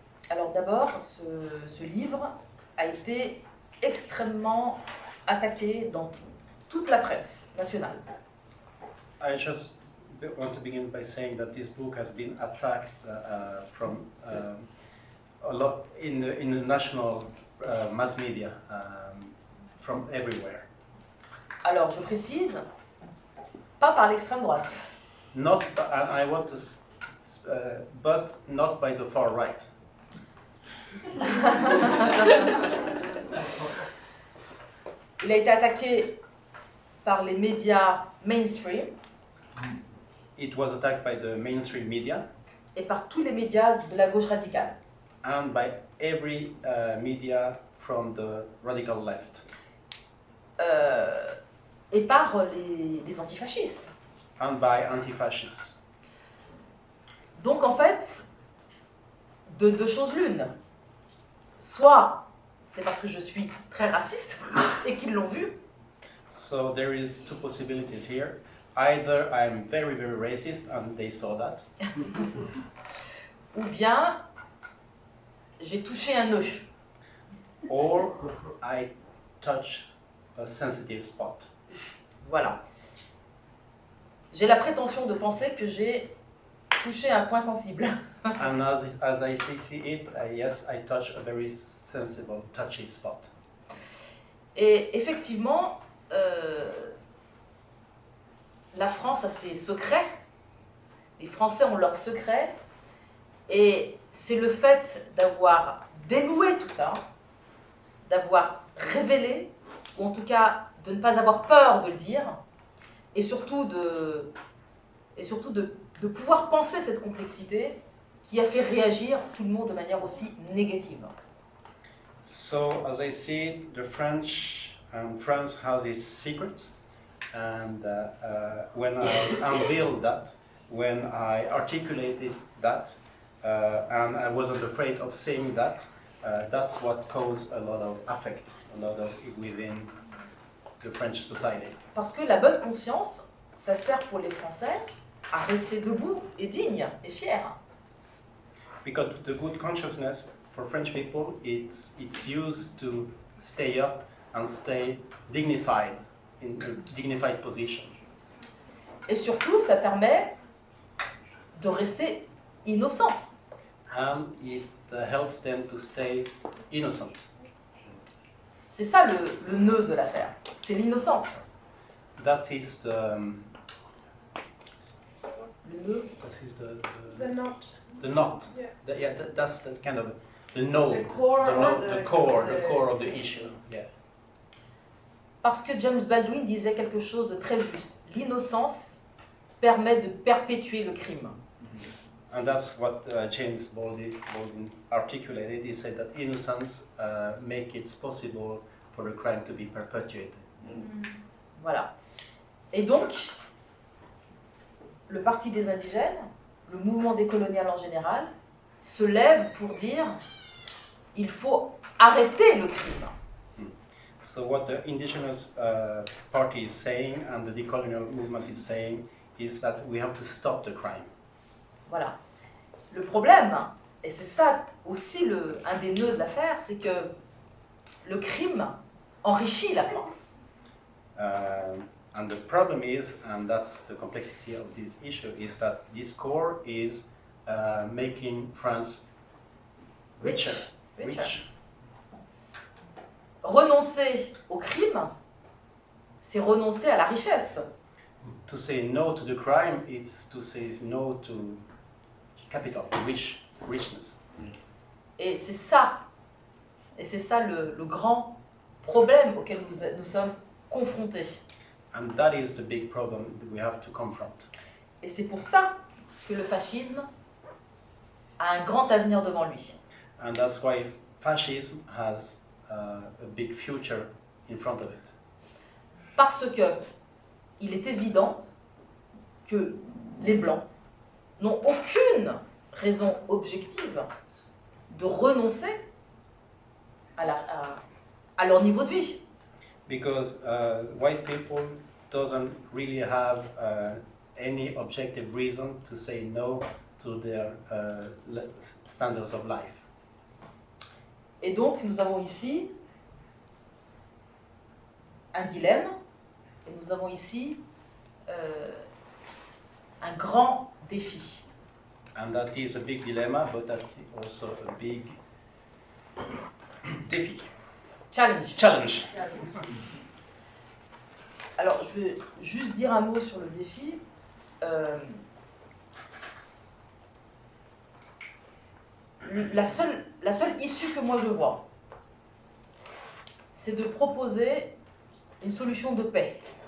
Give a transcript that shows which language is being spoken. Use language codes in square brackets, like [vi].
[fr] Alors d'abord, ce livre a été extrêmement attaqué dans toute la presse nationale. [en] I just want to begin by saying that this book has been attacked from a lot in the national mass media, from everywhere. [fr] Alors je précise, pas par l'extrême droite. [en] Not, I want to, but not by the far right. [fr] Il a été attaqué par les médias mainstream. [en] It was attacked by the mainstream media. [fr] Et par tous les médias de la gauche radicale. [en] And by every media from the radical left. [fr] Et par les antifascistes. [en] And by anti-fascists. [fr] Donc en fait, de deux choses l'une. Soit c'est parce que je suis très raciste et qu'ils l'ont vu. [en] So there is two possibilities here. Either I'm very, very racist and they saw that. [fr] Ou bien j'ai touché un nœud. [en] Or I touch a sensitive spot. [fr] Voilà. J'ai la prétention de penser que j'ai touché un point sensible. [en] And as I see it, yes, I touch a very sensible, touchy spot. [fr] Et effectivement, la France a ses secrets. Les Français ont leurs secrets. Et c'est le fait d'avoir dénoué tout ça, d'avoir révélé, ou en tout cas de ne pas avoir peur de le dire, et surtout de pouvoir penser cette complexité qui a fait réagir tout le monde de manière aussi négative. [en] So, as I see it, France has its secrets, and when I unveiled that, when I articulated that, and I wasn't afraid of saying that, that's what caused a lot of affect, within the French society. [fr] Parce que la bonne conscience, ça sert pour les Français à rester debout et dignes et fiers. [en] Because the good consciousness for French people, it's used to stay up and stay dignified, in a dignified position. [fr] Et surtout, ça permet de rester innocent. [en] And it helps them to stay innocent. [fr] C'est ça le nœud de l'affaire, c'est l'innocence. [en] That is the... [fr] Le nœud. [en] That is The knot. the knot. Yeah. That's kind of the node, The core the core of the issue. Yeah. [fr] Parce que James Baldwin disait quelque chose de très juste. L'innocence permet de perpétuer le crime. [en] And that's what James Baldwin articulated. He said that innocence makes it possible for a crime to be perpetuated. [fr] Voilà. Et donc, le Parti des indigènes, le mouvement décolonial en général, se lève pour dire il faut arrêter le crime. [en] So what the indigenous party is saying and the decolonial movement is saying is that we have to stop the crime. [fr] Voilà. Le problème, et c'est ça aussi un des nœuds de l'affaire, c'est que le crime enrichit la France. [en] And the problem is, and that's the complexity of this issue, is that this core is making France richer. Rich. [fr] Renoncer au crime, c'est renoncer à la richesse. [en] to say no to the crime is to say no to capital, richness. [fr] Et c'est ça le grand problème auquel nous sommes confrontés. [en] And that is the big problem that we have to confront. [fr] Et c'est pour ça que le fascisme a un grand avenir devant lui. [en] And that's why fascism has a big future in front of it. [fr] Parce que il est évident que les Blancs n'ont aucune raison objective de renoncer à leur niveau de vie. [en] Because white people doesn't really have any objective reason to say no to their standards of life. [fr] Et donc nous avons ici un dilemme, et nous avons ici un grand défi. [en] And that is a big dilemma, but that's also a big défi. Challenge. [fr] Alors, je vais juste dire un mot sur le défi. La seule issue que moi je vois, c'est de proposer une solution de paix.